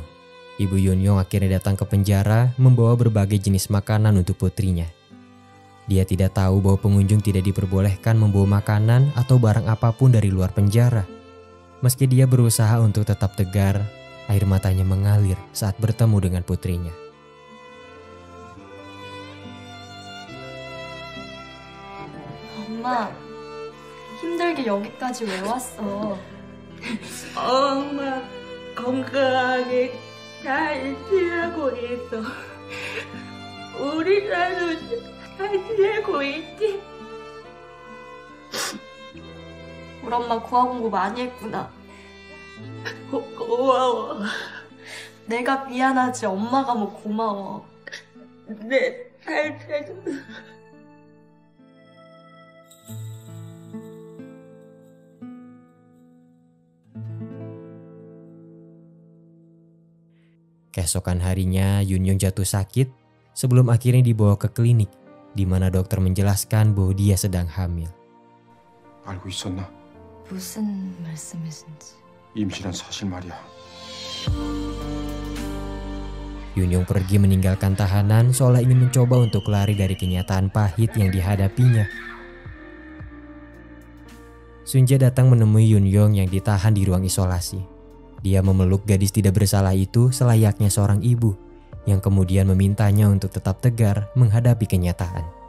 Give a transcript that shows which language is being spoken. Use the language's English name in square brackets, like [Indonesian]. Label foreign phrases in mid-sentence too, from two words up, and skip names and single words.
[Indonesian] Ibu Yunyong akhirnya datang ke penjara membawa berbagai jenis makanan untuk putrinya. Dia tidak tahu bahwa pengunjung tidak diperbolehkan membawa makanan atau barang apapun dari luar penjara. Meski dia berusaha untuk tetap tegar, air matanya mengalir saat bertemu dengan putrinya. [Korean] 엄마, 힘들게 여기까지 왜 왔어? 엄마 건강하게 잘 지내고 있어. 우리 나도 잘 지내고 있지? 우리 엄마 구화 공부 많이 했구나. 고마워. 내가 미안하지 엄마가 뭐 고마워. 내 살펴줘. [Indonesian] Keesokan harinya Yunyong jatuh sakit sebelum akhirnya dibawa ke klinik di mana dokter menjelaskan bahwa dia sedang hamil. [Korean] 알고 있었나? 무슨 말씀이신지. 임신한 사실 말이야. [Indonesian] Yunyong pergi meninggalkan tahanan seolah ingin mencoba untuk lari dari kenyataan pahit yang dihadapinya. Sunje datang menemui Yunyong yang ditahan di ruang isolasi. Dia memeluk gadis tidak bersalah itu selayaknya seorang ibu yang kemudian memintanya untuk tetap tegar menghadapi kenyataan.